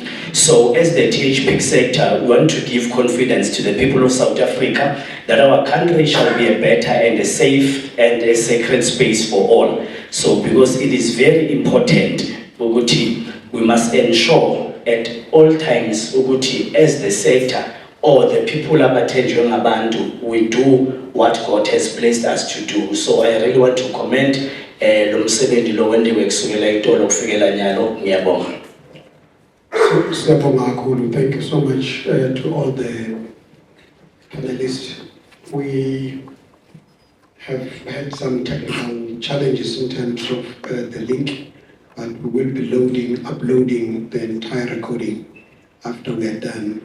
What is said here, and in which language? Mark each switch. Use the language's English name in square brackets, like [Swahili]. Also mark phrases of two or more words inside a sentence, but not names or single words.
[English] So as the THP sector, we want to give confidence to the people of South Africa that our country shall be a better and a safe and a sacred space for all. So because it is very important, we must ensure at all times, as the sector or the people [Zulu] abathenjwe ngabantu, [English] we do what God has placed us to do. So I really want to commend [Swati] lo msebenzi lo wendiwe kusukela itolo kufikela nyalo. Ngiyabonga. [English] Thank you so much to all the panelists. We have had some technical challenges in terms of the link, but we will be uploading the entire recording after we are done.